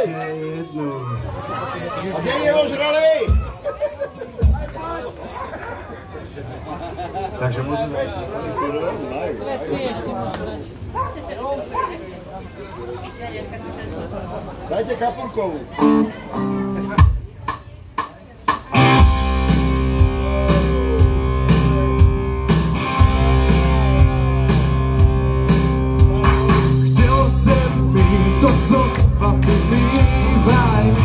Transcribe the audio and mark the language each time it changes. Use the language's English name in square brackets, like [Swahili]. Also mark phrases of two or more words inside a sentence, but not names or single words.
[Slovak] Ešte jednu. A kde je ožralý? Takže môžeme... Dajte kapurkovú. [Czech] Chtěl jsem mít to, co chlapi mývaj.